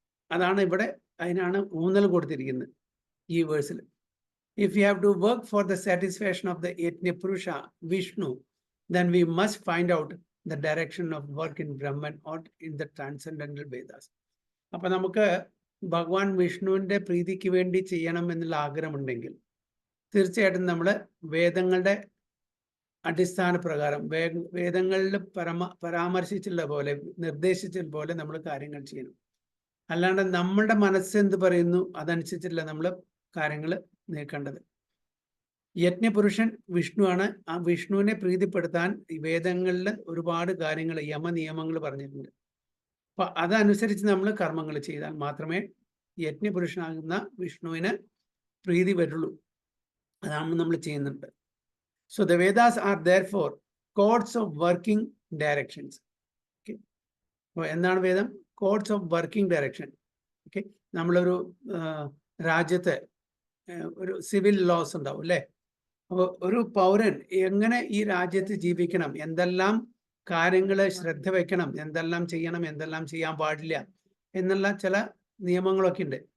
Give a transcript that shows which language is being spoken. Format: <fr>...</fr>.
<ml>അതാണ് ഇവിടെ, അതിനാണ് ഊന്നൽ കൊടുത്തിരിക്കുന്നത് ഈ വേഴ്സിൽ.</ml> <en>If you have to work for the satisfaction of the Yajna Purusha, Vishnu, then we must find out the direction of work in Brahman or in the transcendental Vedas.</en> <ml>അപ്പൊ നമുക്ക് ഭഗവാൻ വിഷ്ണുവിന്റെ പ്രീതിക്ക് വേണ്ടി ചെയ്യണം എന്നുള്ള ആഗ്രഹമുണ്ടെങ്കിൽ തീർച്ചയായിട്ടും നമ്മൾ വേദങ്ങളുടെ അടിസ്ഥാന പ്രകാരം, വേദങ്ങളിൽ പരാമർശിച്ചുള്ള പോലെ, നിർദ്ദേശിച്ചുള്ള പോലെ നമ്മൾ കാര്യങ്ങൾ ചെയ്യണം. അല്ലാണ്ട് നമ്മളുടെ മനസ്സ് എന്ത് പറയുന്നു അതനുസരിച്ചില്ല നമ്മൾ കാര്യങ്ങൾ നീക്കേണ്ടത്. യജ്ഞപുരുഷൻ വിഷ്ണുവാണ്. ആ വിഷ്ണുവിനെ പ്രീതിപ്പെടുത്താൻ ഈ വേദങ്ങളിൽ ഒരുപാട് കാര്യങ്ങൾ, യമനിയമങ്ങൾ പറഞ്ഞിട്ടുണ്ട്. അപ്പൊ അതനുസരിച്ച് നമ്മൾ കർമ്മങ്ങൾ ചെയ്താൽ മാത്രമേ യജ്ഞപുരുഷനാകുന്ന വിഷ്ണുവിന് പ്രീതി വരുള്ളൂ. അതാണ് നമ്മൾ ചെയ്യുന്നുണ്ട്.</ml> <en>So the Vedas are therefore codes of working directions.</en> <ml>Okay, അപ്പോൾ എന്താണ് വേദം?</ml> <en>Codes of working direction.</en> <ml>Okay, നമ്മളൊരു രാജ്യത്തെ ഒരു സിവിൽ ലോസ് ഉണ്ടാവും അല്ലേ? അപ്പോൾ ഒരു പൗരൻ എങ്ങനെ ഈ രാജ്യത്ത് ജീവിക്കണം, എന്തെല്ലാം കാര്യങ്ങൾ ശ്രദ്ധ വെക്കണം, എന്തെല്ലാം ചെയ്യണം, എന്തെല്ലാം ചെയ്യാൻ പാടില്ല എന്നുള്ള ചില നിയമങ്ങളൊക്കെ ഉണ്ട്.</ml>